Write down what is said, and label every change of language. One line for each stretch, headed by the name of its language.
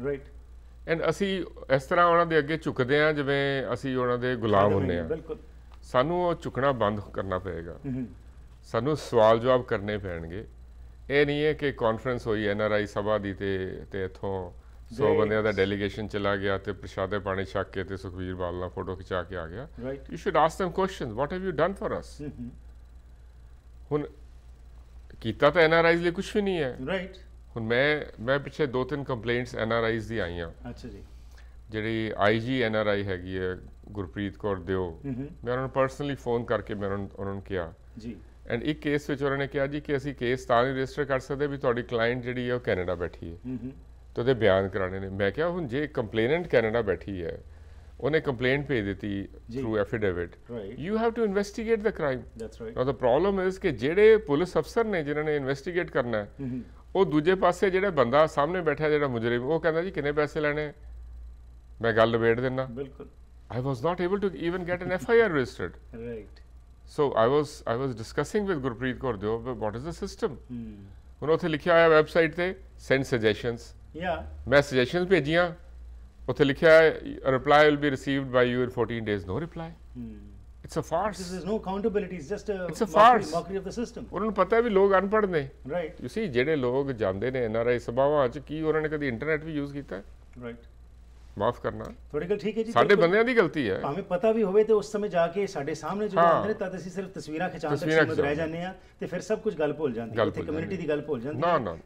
Punjabi: Right, and ਅਸੀਂ ਇਸ ਤਰ੍ਹਾਂ ਉਹਨਾਂ ਦੇ ਅੱਗੇ ਝੁਕਦੇ ਹਾਂ ਜਿਵੇਂ ਅਸੀਂ ਉਹਨਾਂ ਦੇ ਗੁਲਾਮ ਹੁੰਦੇ ਹਾਂ। ਸਾਨੂੰ ਉਹ ਝੁਕਣਾ ਬੰਦ ਕਰਨਾ ਪਏਗਾ, ਸਾਨੂੰ ਸਵਾਲ ਜਵਾਬ ਕਰਨੇ ਪੈਣਗੇ। ਇਹ ਨਹੀਂ ਹੈ ਕਿ ਕਾਨਫਰੰਸ ਹੋਈ NRI ਸਭਾ ਦੀ ਤੇ ਇੱਥੋਂ 100 ਬੰਦਿਆਂ ਦਾ ਡੈਲੀਗੇਸ਼ਨ ਚਲਾ ਗਿਆ ਤੇ ਪ੍ਰਸ਼ਾਦੇ ਪਾਣੀ ਛਕ ਕੇ ਤੇ ਸੁਖਬੀਰ ਬਾਦਲ ਨਾਲ ਫੋਟੋ ਖਿਚਾ ਕੇ ਆ ਗਿਆ।
English: You should ask them questions, what have you done for us?
Punjabi: ਹੁਣ ਕੀਤਾ ਤਾਂ NRIs ਲਈ ਕੁਝ ਵੀ ਨਹੀਂ ਹੈ। ਰਾਈਟ, ਹੁਣ ਮੈਂ ਪਿੱਛੇ 2-3 ਕੰਪਲੇਂਟਸ NRIs ਦੀ ਆਈਆਂ। ਅੱਛਾ ਜੀ, ਜਿਹੜੀ IG NRI ਹੈਗੀ ਹੈ ਗੁਰਪ੍ਰੀਤ ਕੌਰ ਦਿਓ, ਮੈਂ ਉਹਨਾਂ ਨੂੰ ਪਰਸਨਲੀ ਫੋਨ ਕਰਕੇ ਮੈਂ ਉਹਨਾਂ ਨੂੰ ਕਿਹਾ ਜੀ, ਐਂਡ ਇੱਕ ਕੇਸ ਵਿੱਚ ਉਹਨਾਂ ਨੇ ਕਿਹਾ ਜੀ ਕਿ ਅਸੀਂ ਕੇਸ ਤਾਂ ਨਹੀਂ ਰਜਿਸਟਰ ਕਰ ਸਕਦੇ ਵੀ ਤੁਹਾਡੀ ਕਲਾਇੰਟ ਜਿਹੜੀ ਹੈ ਉਹ ਕੈਨੇਡਾ ਬੈਠੀ ਹੈ ਤੇ ਉਹਦੇ ਬਿਆਨ ਕਰਾਣੇ ਨੇ। ਮੈਂ ਕਿਹਾ ਹੁਣ ਜੇ ਕੰਪਲੇਨੈਂਟ ਕੈਨੇਡਾ ਬੈਠੀ ਹੈ, ਉਹਨੇ ਕੰਪਲੇਂਟ ਭੇਜ ਦਿੱਤੀ through affidavit,
English: You have to investigate the crime. Now the problem is
Punjabi: ਕਿ ਜਿਹੜੇ ਪੁਲਿਸ ਅਫਸਰ ਨੇ ਜਿਨ੍ਹਾਂ ਨੇ ਇਨਵੈਸਟੀਗੇਟ ਕਰਨਾ ਹੈ, ਉਹ ਦੂਜੇ ਪਾਸੇ ਜਿਹੜਾ ਬੰਦਾ ਸਾਹਮਣੇ ਬੈਠਾ ਜਿਹੜਾ ਮੁਜਰਿਮ, ਉਹ ਕਹਿੰਦਾ ਜੀ ਕਿੰਨੇ ਪੈਸੇ ਲੈਣੇ, ਮੈਂ ਗੱਲ ਨਿਬੇੜ ਦਿੰਦਾ। ਬਿਲਕੁਲ,
English: I was not able to even get an FIR registered. Right. So I was discussing with Gurpreet Kaur Diop, what is the system?
Punjabi: ਹੁਣ ਉੱਥੇ ਲਿਖਿਆ ਹੋਇਆ ਵੈਬਸਾਈਟ ਤੇ
English: send suggestions. Yeah.
Punjabi: ਮੈਂ suggestions ਭੇਜੀਆਂ, ਉੱਥੇ ਲਿਖਿਆ
English: reply will be received by you in 14 days. No reply. It's a farce. There is no accountability. It's a farce. Mockery of the system.
Punjabi: ਉਹਨਾਂ ਨੂੰ ਪਤਾ ਵੀ ਲੋਕ ਅਨਪੜ੍ਹ ਨੇ।
English: Right. You see,
Punjabi: ਜਿਹੜੇ ਲੋਕ ਜਾਂਦੇ ਨੇ NRI ਸਭਾਵਾਂ 'ਚ, ਕੀ ਉਹਨਾਂ ਨੇ ਕਦੀ ਇੰਟਰਨੈਟ ਵੀ ਯੂਜ਼ ਕੀਤਾ? Right. ਮਾਫ ਕਰਨਾ, ਤੁਹਾਡੀ ਗੱਲ ਠੀਕ ਹੈ ਜੀ, ਸਾਡੇ ਬੰਦਿਆਂ ਦੀ ਗਲਤੀ ਹੈ। ਭਾਵੇਂ ਪਤਾ ਵੀ ਹੋਵੇ ਤੇ ਉਸ ਸਮੇਂ ਜਾ ਕੇ ਸਾਡੇ ਸਾਹਮਣੇ ਜਦੋਂ ਆਉਂਦੇ ਨੇ ਤਦ ਅਸੀਂ ਸਿਰਫ ਤਸਵੀਰਾਂ ਖਿਚਾਉਣ ਤੱਕ ਸੀਮਿਤ ਰਹਿ ਜਾਂਦੇ ਆ ਤੇ ਫਿਰ ਸਭ ਕੁਝ ਗੱਲ ਭੁੱਲ ਜਾਂਦੀ ਹੈ ਤੇ ਕਮਿਊਨਿਟੀ ਦੀ ਗੱਲ ਭੁੱਲ ਜਾਂਦੀ ਹੈ।